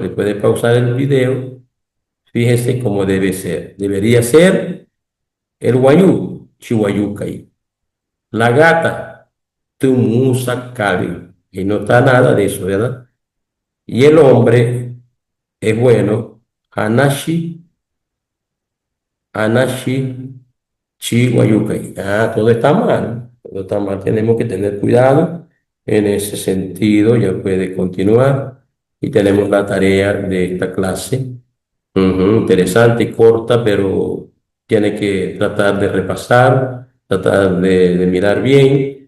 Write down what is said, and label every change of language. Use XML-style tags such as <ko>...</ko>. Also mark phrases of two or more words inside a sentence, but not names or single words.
<es>Después de pausar el video, fíjese cómo debe ser. Debería ser el guayú, chihuayucay. La gata, tumusacali. Y no está nada de eso, ¿verdad? Y el hombre es bueno,</es> <guc>anashi, anashi, chihuayucay.</guc> <es>Ah, todo está mal. Todo está mal. Tenemos que tener cuidado en ese sentido. Ya puede continuar. Y tenemos la tarea de esta clase. Ujú, interesante, corta, pero tiene que tratar de repasar, tratar de mirar bien.</es>